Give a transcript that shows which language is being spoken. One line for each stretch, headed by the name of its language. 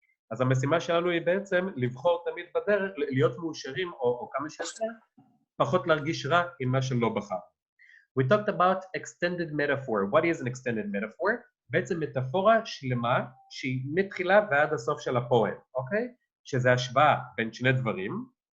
Hebrew: אז המשימה שלנו היא בעצם לבחור תמיד בדרך, להיות מאושרים או כמה שיותר, פחות להרגיש רע עם מה שלא בחר.
English: We talked about extended metaphor. What is an extended metaphor?
Hebrew: בעצם מטאפורה שלמה שהיא מתחילה ועד הסוף של הפואם, אוקיי? שזה השוואה בין שני דברים.